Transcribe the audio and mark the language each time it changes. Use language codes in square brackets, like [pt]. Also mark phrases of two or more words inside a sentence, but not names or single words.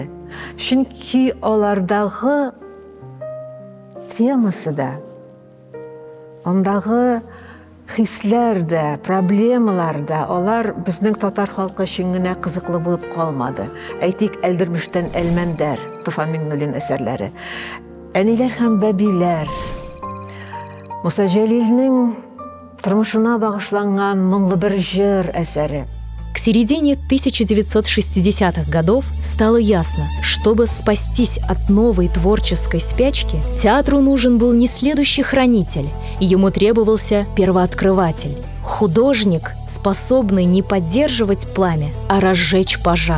[tt] Чөнки алардагы темасы да, андагы хисләр дә, проблемалар да, алар безнең татар халкы өчен генә кызыклы булып калмады. Әйтик, Әлдермештән Әлмәндәр, Туфан Миңнуллин әсәрләре, Әниләр һәм бәбиләр, Муса Җәлилнең тормышына багышланган моңлы бер җыр әсәре. [ru] К середине 1960-х годов стало ясно, чтобы спастись от новой творческой спячки, театру нужен был не следующий хранитель, ему требовался первооткрыватель, художник, способный не поддерживать пламя, а разжечь пожар.